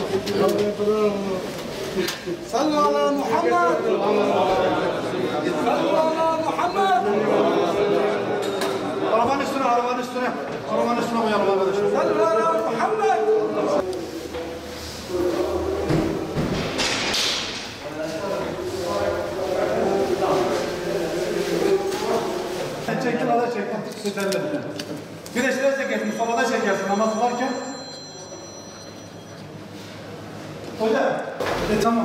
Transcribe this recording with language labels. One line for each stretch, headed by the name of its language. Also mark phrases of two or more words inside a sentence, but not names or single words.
Arabic: صلوا على محمد صلوا على محمد.
Turkish: Arabanın üstüne, arabanın üstüne. Arabanın üstüne koyalım arkadaşlar.
Arabic: صلوا على محمد.
Turkish: Çektim, ada çektim. Yeterli. Güneşte de çekersin, sobada çekersin namaz kılarken. Hoca, tamam.